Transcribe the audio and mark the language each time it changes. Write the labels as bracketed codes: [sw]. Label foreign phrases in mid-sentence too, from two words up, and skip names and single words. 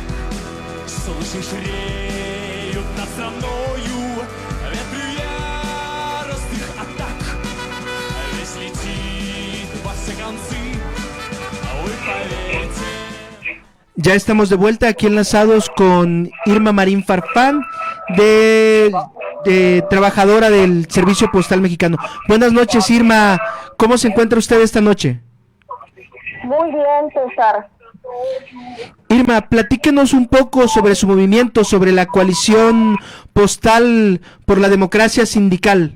[ru] Слышишь, реют над страною ветры яростных атак. Весь летит во все концы, вы поверьте. [es] Ya estamos de vuelta aquí enlazados con Irma Marín Farfán, de trabajadora del Servicio Postal Mexicano. Buenas noches, Irma. ¿Cómo se encuentra usted esta noche? Muy bien, César. Irma, platíquenos un poco sobre su movimiento, sobre la coalición postal por la democracia sindical.